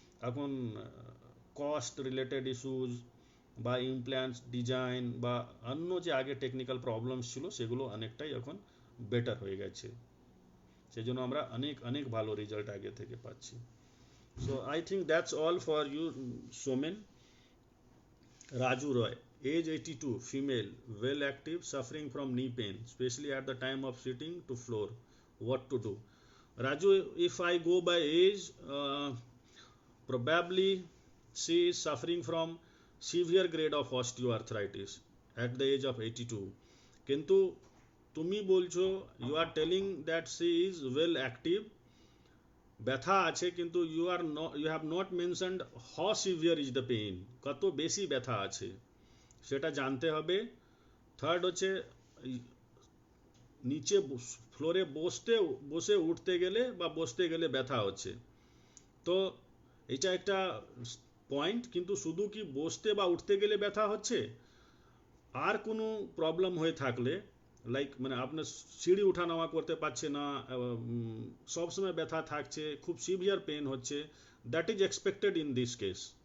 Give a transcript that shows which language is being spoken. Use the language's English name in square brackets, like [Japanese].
[Bangla] এখন cost related issues বা implants design বা অন্য যে আগে টেকনিক্যাল প্রবলেমস ছিল সেগুলো অনেকটাই এখন বেটার হয়ে গেছে, সেই জন্য আমরা অনেক অনেক ভালো রেজাল্ট আগে থেকে পাচ্ছি। [English] So I think that's all for you, Somen. Raju Roy, age 82, female, well active, suffering from knee pain, especially at the time of sitting to floor. What to do? Raju, if I go by age, probably she is suffering from severe grade of osteoarthritis at the age of 82. [Bangla] কিন্তু তুমি বলছো, [English] you are telling that she is well active, [Bangla] ব্যথা আছে, কিন্তু [English] you have not mentioned how severe is the pain, [Bangla] কত বেশি ব্যথা আছে সেটা জানতে হবে। থার্ড হচ্ছে নিচে ফ্লোরে বসে উঠতে গেলে বা বসতে গেলে ব্যথা হচ্ছে, তো এটা একটা পয়েন্ট, কিন্তু শুধু কি বসতে বা উঠতে গেলে ব্যথা হচ্ছে, আর কোনো প্রবলেম হয়ে থাকলে, লাইক মানে আপনার সিঁড়ি উঠা নামা করতে পারছে না, সবসময় ব্যথা থাকছে, খুব সিভিয়ার পেন হচ্ছে, [English] That is expected in this case.